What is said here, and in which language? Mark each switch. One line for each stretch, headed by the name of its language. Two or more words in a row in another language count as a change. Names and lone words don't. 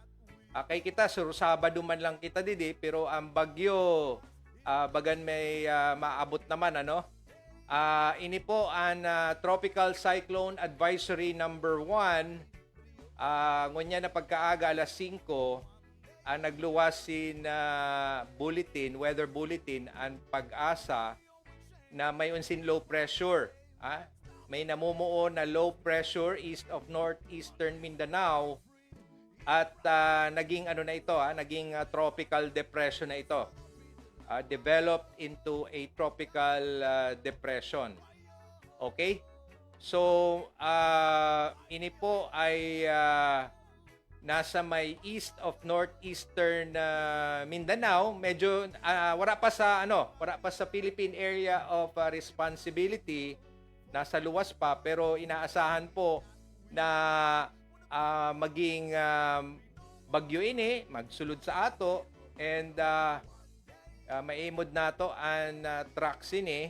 Bikol: Kay kita, Sabado man lang kita didi, pero ang bagyo, bagan may maabot naman, ini po ang
English: Tropical Cyclone Advisory number 1.
Bikol: Ngunya na pagkaaga alas 5, nagluwas sin bulletin,
English: weather bulletin
Bikol: ang pag-asa na may unsin low pressure.
Filipino: May namumuo na
English: low pressure east of northeastern Mindanao
Filipino: at naging naging
English: tropical depression
Filipino: na ito.
English: Developed into a tropical depression. Okay? So,
Bikol: ini po ay nasa may
English: east of northeastern Mindanao.
Filipino: Medyo wala pa sa Philippine Area of Responsibility.
Bikol: Nasa luwas pa, pero inaasahan po na maging bagyo ini, magsulod sa ato, and maimod nato ang tracks ini.